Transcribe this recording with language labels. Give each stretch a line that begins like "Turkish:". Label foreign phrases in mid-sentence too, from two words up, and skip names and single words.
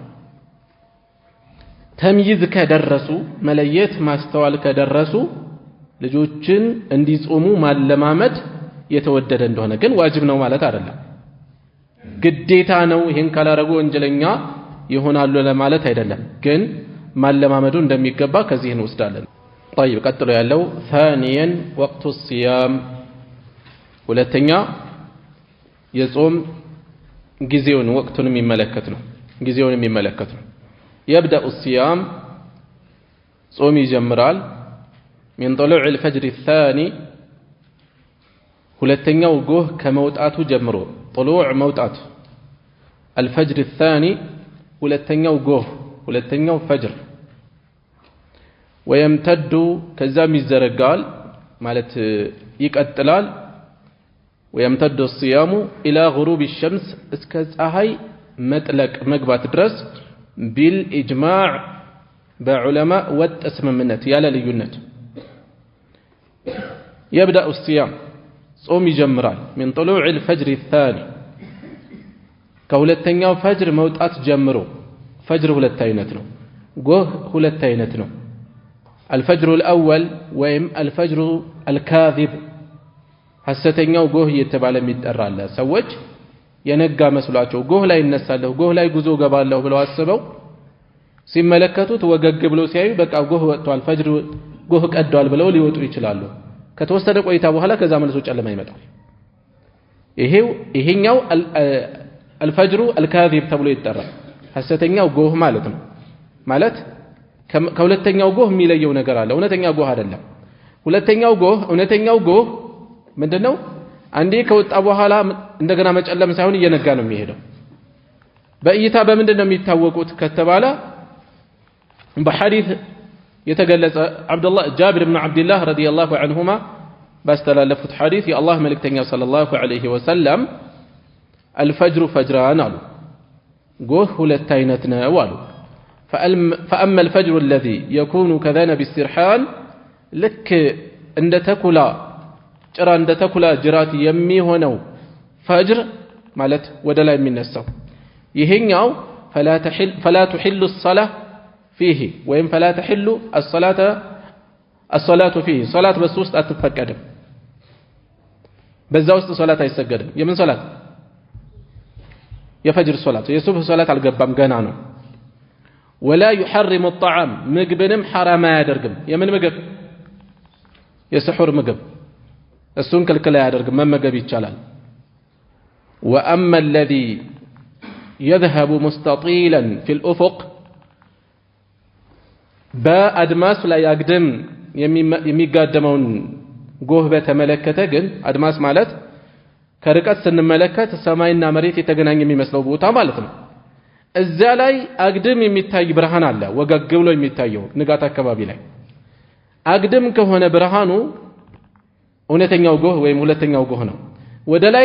Amharic: ተምይዝ ከደረሱ መለየት ማስተዋል ከደረሱ ልጆችን እንዲጾሙ ማለማመድ የተወደደ እንደሆነ ግን ዋጅብ ነው ማለት አይደለም። ግዴታ ነው ይሄን ካላረጉ ወንጀለኛ ይሆናሉ ለማለት አይደለም። ግን ማለማመዱ እንደሚገባ ከዚህ እንወስዳለን። طيب ቀጥሎ ያለው
Arabic: ثانيا وقت الصيام
Amharic: ሁለተኛ የጾም ጊዜውን ወቅቱን የሚመለከት ነው። ጊዜውን የሚመለከት ነው።
Arabic: يبدأ الصيام
Amharic: ጾም ይጀምራል
Arabic: من طلوع الفجر الثاني
Amharic: ሁለተኛው ጎህ ከመውጣቱ ጀምሮ طلوع መውጣት
Arabic: الفجر الثاني
Amharic: ሁለተኛው ጎህ ሁለተኛው ፈጅር ويمتد ከዛም ይዘረጋል ማለት ይቀጥላል
Arabic: ويمتد الصيام إلى غروب الشمس
Amharic: እስከ ፀሐይ መጥለቅ መግባት ድረስ
Arabic: بالإجماع بعلماء والتسممنت
Amharic: ያለ ልዩነት
Arabic: يبدأ الصيام
Amharic: ጾም ይጀምራል
Arabic: من طلوع الفجر الثاني
Amharic: ከሁለተኛው ፈጅር መውጣት ጀምሮ ፈጅር ሁለት አይነት ነው። ጎህ ሁለት አይነት ነው።
Arabic: الفجر الأول
Amharic: ወይም
Arabic: الفجر الكاذب
Amharic: ሐሰተኛው ጎህ እየተባለ የሚጠራል። ሰዎች የነጋ መስሏቸው ጎህ ላይ እነሳለሁ ጎህ ላይ ጉዞ ገባለሁ ብለው አስበው ሲመለከቱት ወገግ ብለው ሲያዩ በቃ ጎህ ወጥቷል ፈጅር ጎህ ቀዷል ብለው ሊወጡ ይችላሉ። ከተወሰደ ቆይታ በኋላ ከዛ መልሶ ጨለማ ይመጣል። ይሄኛው
Arabic: الفجر الكاذب
Amharic: ተብሎ ይጠራል። ሐሰተኛው ጎህ ማለት ነው። ማለት ከሁለተኛው ጎህ የሚለየው ነገር አለ። እውነተኛ ጎህ አይደለም። ሁለተኛው ጎህ እውነተኛው ጎህ ምንድነው? አንዴ ከወጣ በኋላ እንደገና መጨለም ሳይሆን እየነጋ ነው የሚሄደው። በእይታ በምንድነው የሚታወቁት ከተባለ በሐዲስ የተገለጸ አብዱላህ ጃቢር ኢብኑ አብዱላህ
Arabic: رضي الله عنهما
Amharic: ባስተላለፉት ሐዲስ የአላህ መልእክተኛ
Arabic: صلى الله عليه وسلم الفجر فجران
Amharic: አሉ። ጎህ ሁለት አይነት ነው አሉ።
Arabic: فأما الفجر الذي يكون كذنب السرحان لك
Amharic: እንደ ተኩላ ጭራ እንደ ተኩላ ጅራት የሚሆነው ፈጅር ማለት ወደ ላይ የሚነሳው ይሄኛው
Arabic: فلا تحل الصلاة فيه
Amharic: ወይም
Arabic: فلا تحل الصلاة فيه صلاة
Amharic: በሱ ውስጥ አትፈቀድም። በዛ ውስጥ ሶላት አይሰገድም። የምን ሶላት? የፈጅር ሶላት። የሱብህ ሶላት አልገባም ገና ነው።
Arabic: ولا يحرم الطعام
Amharic: ምግብንም حرام አያደርግም። የምን ምግብ? የስሑር ምግብ እሱን ክልክል አያደርግም። መመገብ ይቻላል።
Arabic: وأما الذي يذهب مستطيلا في الأفق
Amharic: በአድማስ ላይ አግድም የሚጋደመውን ጎህ በተመለከተ ግን አድማስ ማለት ከርቀት ስንመለከት ሰማይና መሬት የተገናኘ የሚመስለው ቦታ ማለት ነው። እዚያ ላይ አግድም የሚታይ ብርሃን አለ፣ ወገግ ብሎ የሚታየው ንጋት አካባቢ ላይ አግድም ከሆነ ብርሃኑ እውነተኛው ጎህ ወይም ሁለተኛው ጎህ ነው። ወደ ላይ